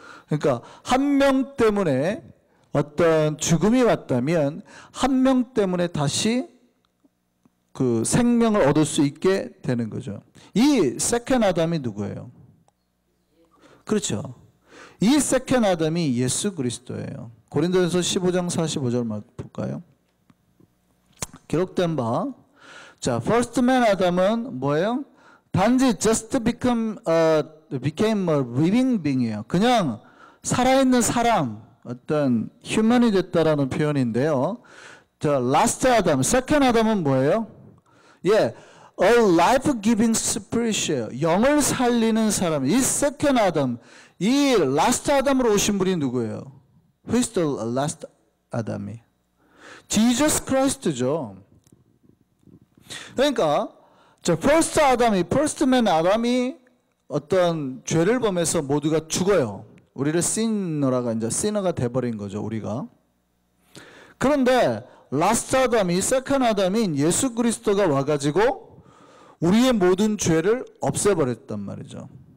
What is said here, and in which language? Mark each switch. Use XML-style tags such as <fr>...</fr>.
<ko>그러니까 한 명 때문에 어떤 죽음이 왔다면 한 명 때문에 다시 그 생명을 얻을 수 있게 되는 거죠. 이 세컨 아담이 누구예요? 그렇죠. 이 세컨 아담이 예수 그리스도예요. 고린도전서 15장 45절 볼까요? 기록된 바, 자, first man 아담은 뭐예요? 단지</ko> <en>just became a living being이에요.</en> <ko>그냥 살아있는 사람, 어떤 휴먼이 됐다라는 표현인데요. 자, last 아담, second 아담은 뭐예요? 예,</ko> <en>a life-giving spirit이에요.</en> <ko>영을 살리는 사람. 이 second 아담, 이 last 아담으로 오신 분이 누구예요?</ko> <en>Who is the last 아담이?</en> <ko>Jesus Christ죠. 그러니까 저 first 아담이, first man 아담이 어떤 죄를 범해서 모두가 죽어요. 우리를 sinner가 이제 sinner가 돼버린 거죠, 우리가. 그런데 last 아담이, second 아담인 예수 그리스도가 와가지고 우리의 모든 죄를 없애버렸단 말이죠.</ko>